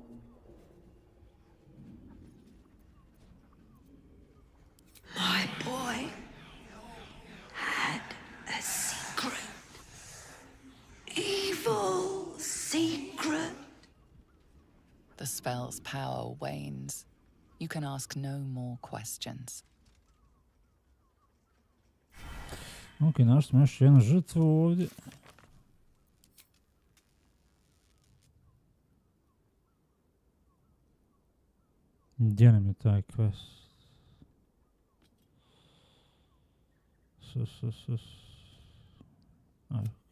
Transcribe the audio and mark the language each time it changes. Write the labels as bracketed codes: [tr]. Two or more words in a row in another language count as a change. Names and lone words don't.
[en] My boy had a secret. Evil secret. The spell's power wanes. You can ask no more questions. [hr] Ok, našli smo još jednu žrtvu ovdje. Gdje nam je taj quest? Ajde.